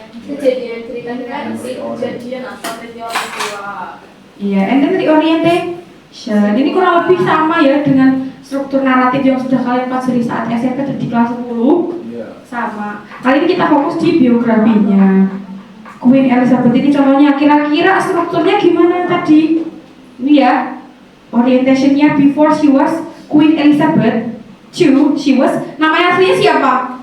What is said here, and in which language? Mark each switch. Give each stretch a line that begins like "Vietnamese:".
Indonesian: Kejadian cerita kejadian asal dari orang tua.
English: Iya, and then reorientation.
Indonesian: Ini kurang lebih sama ya dengan struktur naratif yang sudah kalian pelajari saat SMP dan di kelas 10. Sama. Kali ini kita fokus di biografinya Queen Elizabeth ini. Contohnya kira-kira strukturnya gimana tadi? Ini ya.
English: orientationnya before she was Queen Elizabeth II, she was,
Indonesian: namanya aslinya siapa?